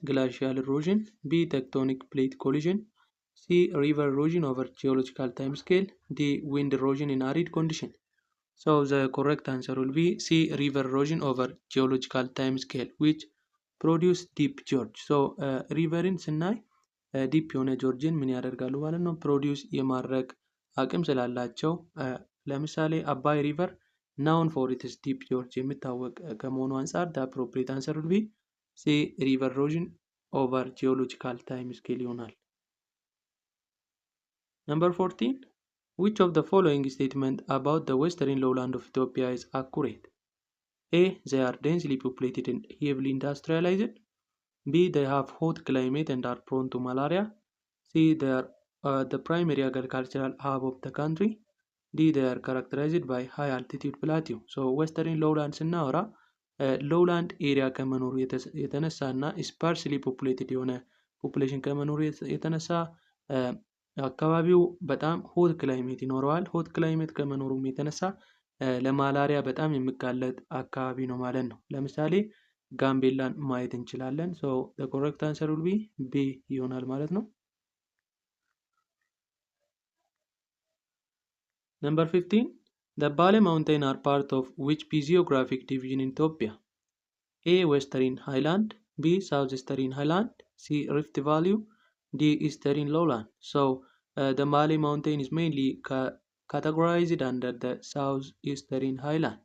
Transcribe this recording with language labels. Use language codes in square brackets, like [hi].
[en] Glacial erosion. B. Tectonic plate collision. C. River erosion over geological timescale. D. Wind erosion in arid condition. So the correct answer will be C. River erosion over geological timescale which produce deep gorge. [am] So riverin ስናይ ዲፕ የሆነ ጆርጅን ምን ያደርጋሉ ማለት ነው? ፕሮዲውስ የማድረግ አቅም ስላላቸው ለምሳሌ አባይ ሪቨር ናውን ፎር ኢትስ ዲፕ ጆርጅ የሚታወቅ ከመሆኑ አንጻር [en] the appropriate answer will be C. River erosion over geological time scale [am] ይሆናል። [en] Number 14. Which of the following statement about the western lowland of Ethiopia is accurate? A. They are densely populated and heavily industrialized. B. They have hot climate and are prone to malaria. C. They are the primary agricultural hub of the country. D. They are characterized by high altitude plateau. [am] So western lowland ስናወራ lowland area ከመኖሩ የተነሳ እና sparsely populated የሆነ population ከመኖሩ የተነሳ አካባቢው በጣም ሆት ክላይሜት ይኖረዋል። ሆት ክላይሜት ከመኖሩም የተነሳ ለማላሪያ በጣም የሚጋለጥ አካባቢ ነው ማለት ነው። ለምሳሌ ጋምቤላን ማየት እንችላለን። [en] So the correct answer will be B [am] ይሆናል ማለት ነው። [en] Number 15. The Bale Mountain are part of which physiographic division in Ethiopia? A. Western Highland. B. Southeastern Highland. C. Rift Valley. D. Eastern Lowland. So the Bale Mountain is mainly categorized under the Southeastern Highland.